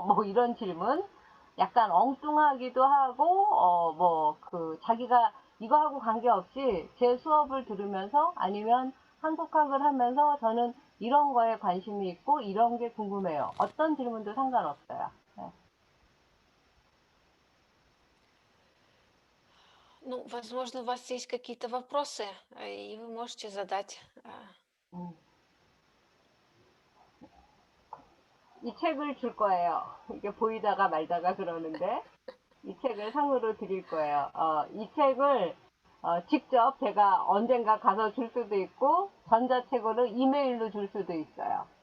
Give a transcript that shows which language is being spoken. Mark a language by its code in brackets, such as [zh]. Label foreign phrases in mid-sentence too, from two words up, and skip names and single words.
[ko] 뭐 이런 질문. 약간 엉뚱하기도 하고, 자기가 이거하고 관계없이 제 수업을 들으면서 아니면 한국학을 하면서 저는 이런 거에 관심이 있고 이런 게 궁금해요. 어떤 질문도 상관없어요. 네. [ru] Ну, возможно, у вас есть какие-то вопросы, и вы можете задать. [ko] 이 책을 줄 거예요. 이게 보이다가 말다가 그러는데 이 책을 상으로 드릴 거예요. 이 책을 직접 제가 언젠가 가서 줄 수도 있고 전자책으로 이메일로 줄 수도 있어요.